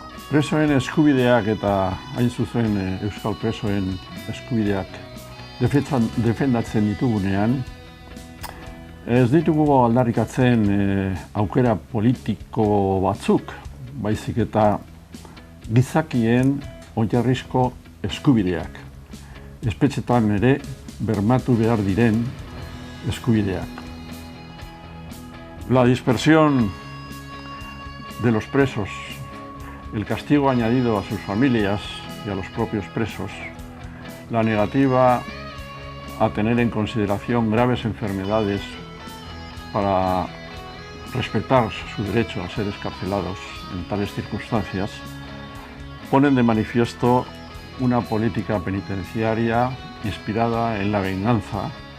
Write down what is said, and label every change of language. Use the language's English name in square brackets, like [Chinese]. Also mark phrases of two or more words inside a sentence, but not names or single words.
[Basque] Presoen eskubideak eta hain zuzen euskal presoen eskubideak defendatzen ditugunean, ez ditugu aldarrikatzen aukera politiko batzuk, baizik eta gizakien oinarrizko eskubideak. Espetxetan ere bermatu behar diren eskubideak. [Spanish] La dispersión de los presos, el castigo añadido a sus familias y a los propios presos, la negativa a tener en consideración graves enfermedades para respetar su derecho a ser excarcelados en tales circunstancias, ponen de manifiesto una política penitenciaria inspirada en la venganza,